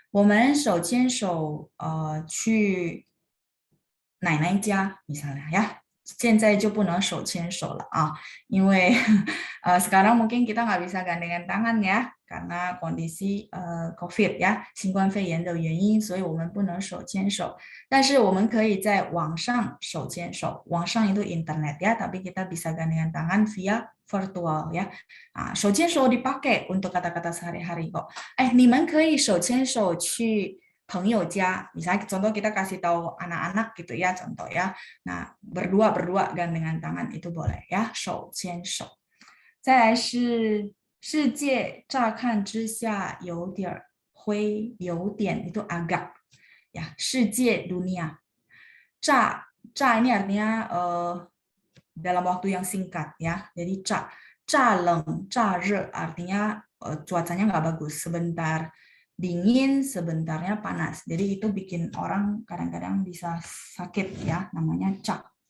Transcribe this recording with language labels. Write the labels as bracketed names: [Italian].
[Chinese] 我们手牵手去奶奶家 [Indonesian] misalnya ya. [Chinese] 现在就不能手牵手了啊，因为 [Indonesian] sekarang mungkin kita nggak bisa gandengan tangan ya karena kondisi COVID [Chinese] 呀，新冠肺炎的原因，所以我们不能手牵手。但是我们可以在网上手牵手， [Indonesian] 网上itu internet ya, tapi kita bisa gandengan tangan via virtual ya. Nah, 手牵手 dipakai untuk kata-kata sehari-hari kok. [Chinese] 你们可以手牵手去朋友家, [Indonesian] misalnya contoh kita kasih tahu anak-anak gitu ya, contoh ya. Nah, berdua gandengan tangan itu boleh ya, 手牵手。 [Chinese] 再来是世界乍看之下有点灰，有点 [Indonesian] itu agak ya, [Chinese] 世界 dunia. [Indonesian] 乍 ini artinya dalam waktu yang singkat ya. Jadi 乍冷乍热 artinya cuacanya nggak bagus, sebentar dingin, sebentarnya panas. Jadi itu bikin orang kadang-kadang bisa sakit ya, namanya 乍。